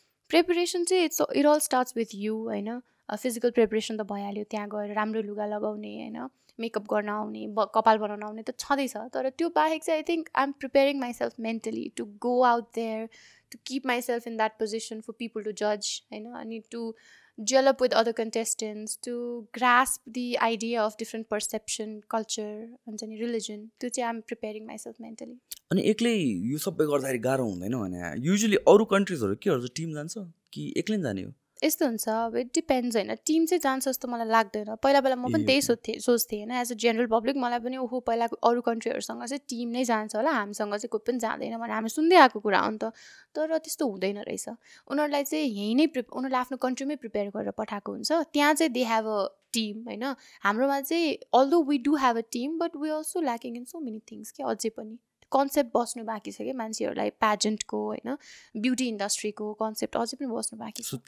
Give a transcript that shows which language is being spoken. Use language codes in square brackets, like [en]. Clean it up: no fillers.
[en] preparation चाहिँ it all starts with you होइन physical preparation [ne] त भइहाल्यो त्यहाँ गएर राम्रो लुगा लगाउने होइन मेकअप गर्न आउने कपाल बनाउन आउने त छँदैछ तर त्यो बाहेक चाहिँ [en] I think I am preparing myself mentally to go out there to keep myself in that position for people to judge. I need to gel up with other contestants, to grasp the idea of different perception, culture, and religion. To I'm preparing myself mentally. [ne] अनि एक्लै यो सबै गर्दाखेरि गाह्रो हुँदैन भने usually अरू कन्ट्रिजहरू के गर्छ टिम जान्छ कि एक्लै जाने हो यस्तो हुन्छ अब [en] it depends [ne] होइन टिम चाहिँ जान्छ जस्तो मलाई लाग्दैन पहिला म पनि त्यही सोच्थेँ होइन [en] as a general public [ne] मलाई पनि ओहो पहिलाको अरू कन्ट्रीहरूसँग चाहिँ टिम नै जान्छ होला हामीसँग चाहिँ कोही पनि जाँदैन भने हामी सुन्दै आएको कुरा हो नि त तर त्यस्तो हुँदैन रहेछ उनीहरूलाई चाहिँ यहीँ नै उनीहरूले आफ्नो कन्ट्रीमै प्रिपेयर गरेर पठाएको हुन्छ त्यहाँ चाहिँ [en] they have a team [ne] होइन हाम्रोमा चाहिँ [en] although we do have a team but we also lacking in so many things [ne] के अझै पनि कन्सेप्ट बस्नु बाँकी छ कि मान्छेहरूलाई प्याजेन्टको होइन ब्युटी इन्डस्ट्रीको कन्सेप्ट अझै पनि बस्नु बाँकी छ